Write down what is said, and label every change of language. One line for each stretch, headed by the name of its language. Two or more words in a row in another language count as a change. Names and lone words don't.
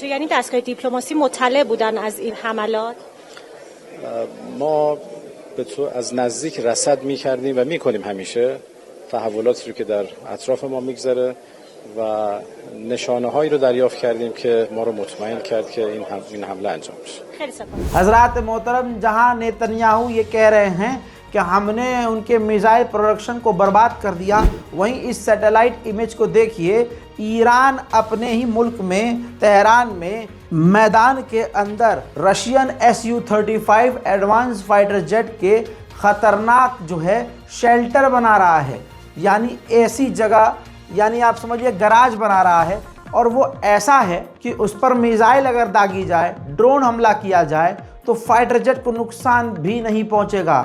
Persian: یعنی دستگاه دیپلماسی مطلع بودن از این حملات؟ ما به تو از نزدیک رصد می‌کردیم و می‌کنیم همیشه تحولاتی رو که در اطراف ما می‌گذره و نشانه‌هایی رو دریافت کردیم که ما رو مطمئن کرد که این حمله انجام بشه. خیلی سپاس.
Hindi: हज़रात मोहतरम, जहां नेतन्याहू ये कह रहे हैं कि हमने उनके
English: missile production
Hindi: को बर्बाद कर दिया, वहीं इस
English: satellite image
Hindi: को देखिए। ईरान अपने ही मुल्क में, तेहरान में मैदान के अंदर रशियन Su-35
English: advance fighter jet
Hindi: के ख़तरनाक जो है शेल्टर बना रहा है, यानी ऐसी जगह, यानी आप समझिए गराज बना रहा है, और वो ऐसा है कि उस पर मिसाइल अगर दागी जाए, ड्रोन हमला किया जाए तो
English: fighter jet
Hindi: को नुकसान भी नहीं पहुंचेगा।